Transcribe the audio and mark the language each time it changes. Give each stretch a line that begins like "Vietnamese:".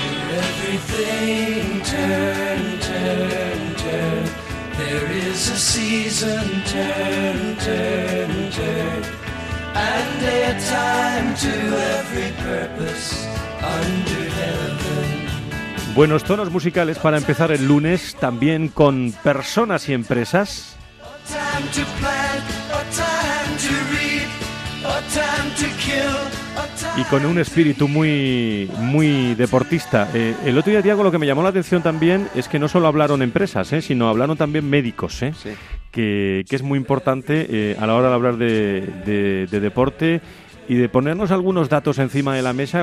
English: Everything turn, there is a season, turn, and a time to every purpose under heaven.
Spanish: Buenos tonos musicales para empezar el lunes, también con personas y empresas.
English: A time to plant, a time to reap, a time to kill.
Spanish: Y con un espíritu muy, muy deportista. El otro día, Tiago, lo que me llamó la atención también es que no solo hablaron empresas, sino hablaron también médicos, ¿eh? Sí. Que es muy importante a la hora de hablar de deporte y de ponernos algunos datos encima de la mesa.